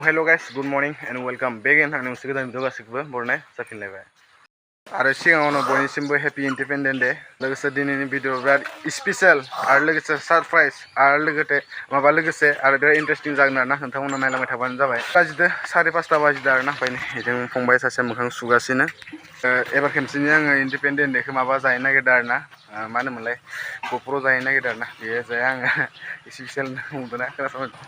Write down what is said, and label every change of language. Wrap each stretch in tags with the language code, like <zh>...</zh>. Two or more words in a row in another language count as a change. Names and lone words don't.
<en>Hello guys, good morning and welcome back in</en> <brx>आंनि मोनसे गोदान भिडिअ गासिबो बरनाय जाफिनलायबाय आरो सिगाङावनो बयनिसिमबो</brx> <en>happy independent day</en> <brx>लोगोसे दिनैनि भिडिअ बिराद स्पेशल आरो लोगोसे सरप्राइज आरो लोगोसे आरो बिराद इन्टारेस्टिं जागोन आरोना नोंथांमोना नायलांबाय थाबानो जाबाय बाजिदो 5:30 बाजिदो आरोना ओमफ्राय बिजों फंबाय सासे मोखां सुगासिनो एबार खेमसेनि आङो</brx> <en>independent daykhou</en> <brx>माबा जाहैनो नागिरदों आरोना मा होनोमोनलाय गहपुराव जाहैनो नागिरदों आरोना बेयो जाया आङो स्पेशल बुंदोंना खोनासं</brx>